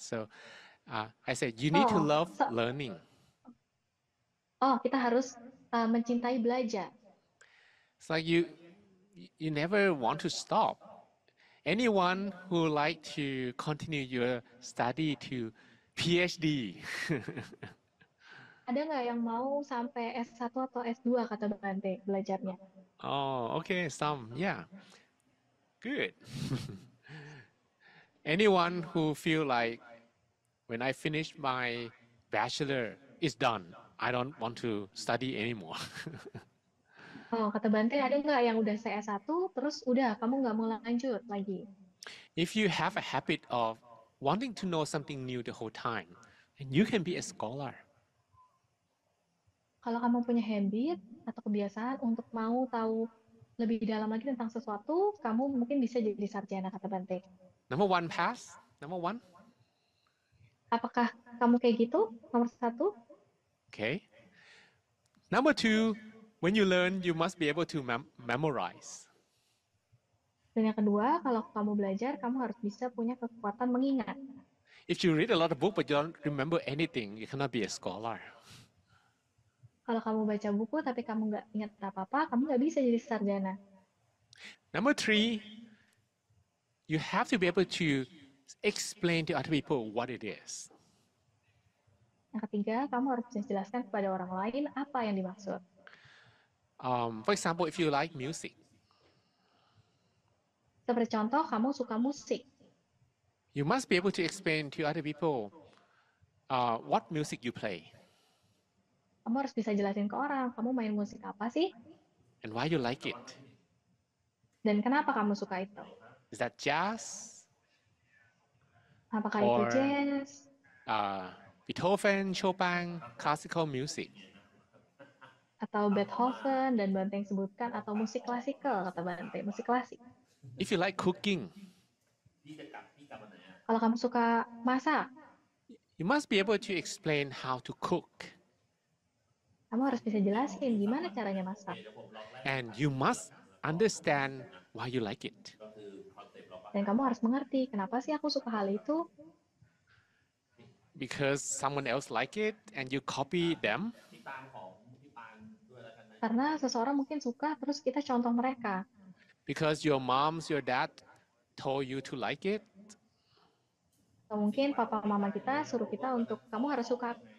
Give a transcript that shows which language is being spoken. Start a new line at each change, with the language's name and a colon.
English: So I said you need to love learning.
Indonesian: Oh, kita harus mencintai belajar.
English: It's like you never want to stop. Anyone who like to continue your study to PhD.
Indonesian: Ada nggak yang mau sampai S1 atau S2 kata Bante belajarnya?
English: Oh, okay, some, yeah. Good. Anyone who feel like when I finish my bachelor, it's done. I don't want to study anymore.
Indonesian: Oh, kata Bante ada nggak yang udah saya S1, terus udah kamu nggak mau lanjut lagi?
English: If you have a habit of wanting to know something new the whole time, then you can be a scholar.
Indonesian: Kalau kamu punya habit atau kebiasaan untuk mau tahu lebih dalam lagi tentang sesuatu, kamu mungkin bisa jadi sarjana, kata Bante.
English: Number one, pass. Number one.
Indonesian: Apakah kamu kayak gitu? Nomor 1?
English: Okay. Number two, when you learn, you must be able to memorize.
Indonesian: Dan yang kedua, kalau kamu belajar, kamu harus bisa punya kekuatan mengingat.
English: If you read a lot of books but you don't remember anything, you cannot be a scholar.
Indonesian: Kalau kamu baca buku tapi kamu nggak ingat apa-apa, kamu nggak bisa jadi sarjana.
English: Number three, you have to be able to explain to other people what it is.
Indonesian: Yang ketiga, kamu harus bisa jelaskan kepada orang lain apa yang dimaksud.
English: For example, if you like music,
Indonesian: Seperti contoh, kamu suka musik.
English: you must be able to explain to other people what music you play
Indonesian: Kamu harus bisa jelasin ke orang, kamu main musik apa sih?
English: and why you like it.
Indonesian: Dan kenapa kamu suka itu?
English: Is that jazz,
Indonesian: Apakah itu
English: or jazz, Beethoven, Chopin, classical music?
Indonesian: atau Beethoven, dan Bante yang sebutkan, atau musik klasikal, kata Bante, musik klasik.
English: If you like cooking,
Indonesian: Kalau kamu suka masak,
English: you must be able to explain how to cook.
Indonesian: kamu harus bisa jelasin gimana caranya masak.
English: And you must understand why you like it.
Indonesian: Dan kamu harus mengerti, kenapa sih aku suka hal itu?
English: Because someone else like it and you copy them.
Indonesian: Karena seseorang mungkin suka, terus kita contoh mereka.
English: Because your moms, your dad told you to like it.
Indonesian: Atau mungkin papa mama kita suruh kita untuk, kamu harus suka.